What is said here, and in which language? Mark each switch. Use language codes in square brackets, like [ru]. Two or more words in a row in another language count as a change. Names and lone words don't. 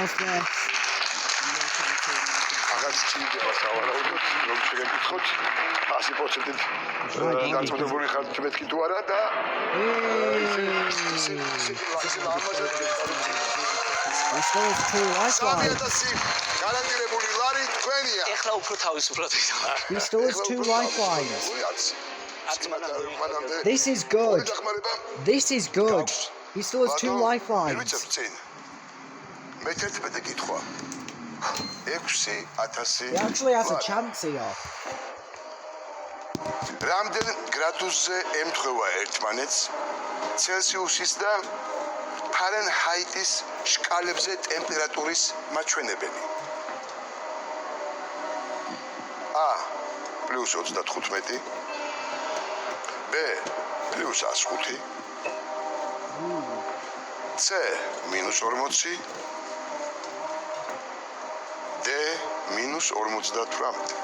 [ka] აღარ სჭირდება სავარაუდოდ რომ შეგეკითხოთ 100%-ით დაწოდებული ხართ მეთქი თუ არა და გარანტირებული ლარი თქვენია. ეხლა უფრო თავისუფლად ვიტყვი. [en] He still has 2 lifelines. This is good. This is good. He still has 2 lifelines. [ka] მე-11 კითხვა. 6000. [en] He actually has a chance here. [ka] რამდენ გრადუსზე ემთხვევა ერთმანეთს ცელსიუსის და ფარენჰაიტის შკალებზე ტემპერატურის მაჩვენებელი? A +35, B +105, C -40, D -58.